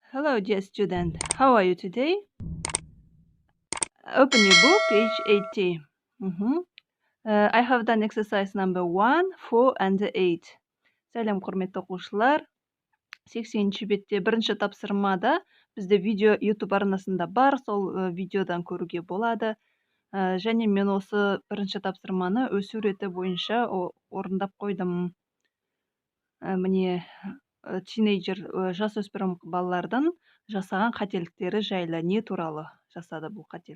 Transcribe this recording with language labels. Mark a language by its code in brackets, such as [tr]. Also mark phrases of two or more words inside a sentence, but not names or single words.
[en] Hello, dear student. How are you today? Open your book, page 80. Mhm. I have done exercise number 1, 4, and 8. [kk] Сәлем, құрметті оқушылар. 80-ші бетте бірінші тапсырмада бізде видео YouTube арнасында бар, сол видеодан көруге болады. Және мен осы бірінші тапсырманы өсу реті бойынша орындап қойдым. Міне, тинейджер, жасөспірім балалардың жасаған қателіктері жайлы не туралы жасады бұл қателік.